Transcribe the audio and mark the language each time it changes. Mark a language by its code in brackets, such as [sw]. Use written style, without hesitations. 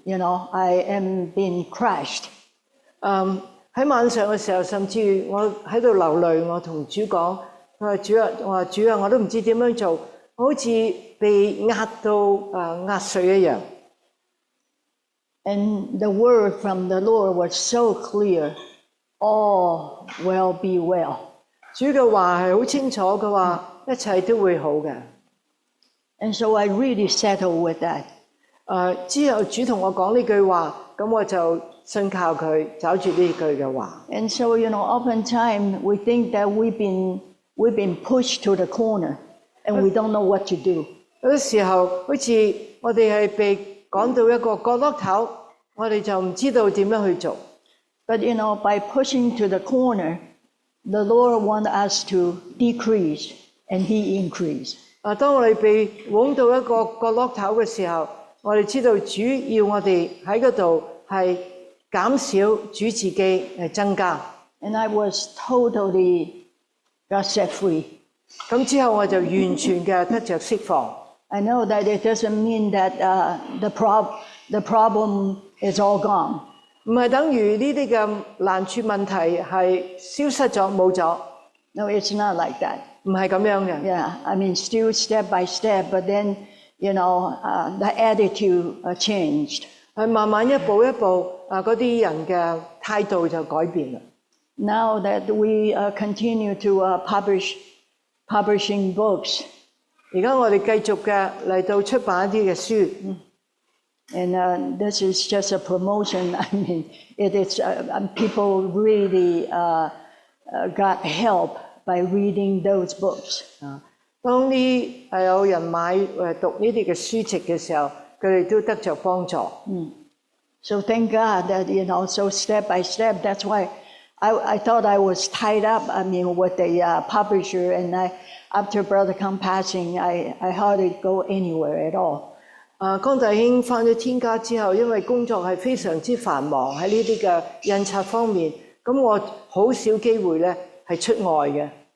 [en] I am being crushed. [yue] 喺晚上嘅時候，甚至我喺度流淚，我同主講，我話主啊，我都唔知點樣做，好似被壓到壓碎一樣。 [en] And the word from the Lord was so clear. All will be well. [yue] 主嘅話係好清楚嘅話，一切都會好嘅。 [en] And so I really settled with that. [yue] 之後主同我講呢句話，咁我就信靠佢，找住呢句嘅話。 [en] And so, oftentimes we think that we've been pushed to the corner, and we don't know what to do. [yue] 有啲時候，好似我哋係被趕到一個角落頭，我哋就唔知道點樣去做。 [en] But by pushing to the corner, the Lord wants us to decrease, and He increase. [yue] 當我哋被往到一個角落頭嘅時候，我哋知道主要我哋喺嗰度係減少，主自己係增加。 [en] And I was totally got set free. [yue] 咁之後我就完全嘅得着釋放。 [en] I know that it doesn't mean that the problem is all gone. [yue] 唔係等於呢啲嘅難處問題係消失咗冇咗。 [en] No, it's not like that. [yue] 唔係咁樣嘅。 [en] Yeah, I mean, still step by step, but then, the attitude changed. [yue] 係慢慢一步一步，嗰啲人嘅態度就改變啦。 [en] Now that we continue to publishing books. [yue] 而家我哋繼續嘅嚟到出版一啲嘅書。 [en] And this is just a promotion. I mean, it is people really got help by reading those books. [yue] 當有人買讀呢啲嘅書籍嘅時候，佢哋都得着幫助。 [en] So thank God that so step by step. That's why I thought I was tied up. I mean, with the publisher, and after Brother Kang passing, I hardly go anywhere at all. [yue] 江弟兄返咗天家之後，因為工作係非常之繁忙喺呢啲嘅印刷方面，咁我好少機會咧係出外嘅。